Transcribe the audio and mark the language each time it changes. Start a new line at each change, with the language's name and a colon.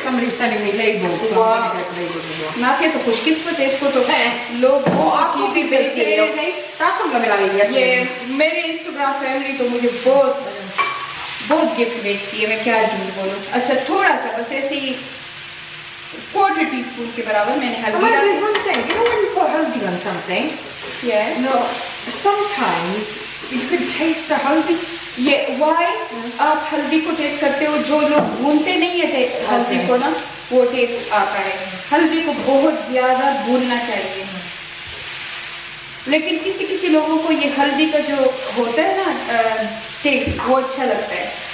English: Somebody's sending me labels, so I'm gonna get labels as well.
Hindi: ना क्या तो खुशकिस्मत है, इसको तो लोग वो चीज़ें बेचते हैं। ताकत लगा लीजिए। ये मेरे इंस्टाग्राम फैमिली तो मुझे बहुत गिफ्ट बेचती है, मैं क्या झूठ बोलूँ। अच्छा, थोड़ा सा बस ऐसे ही 1/4 टीस्पून के बराबर मैंने हल्दी डाली।
English: There's one thing, you know when you put haldi on something, no, sometimes you could taste the haldi.
Hindi: ये
English: why
Hindi: आप हल्दी को टेस्ट करते हो, जो लोग भूनते नहीं है हल्दी को ना, वो टेस्ट आता है। हल्दी को बहुत ज्यादा भूनना चाहिए, लेकिन किसी लोगों को ये हल्दी का जो होता है ना टेस्ट वो अच्छा लगता है।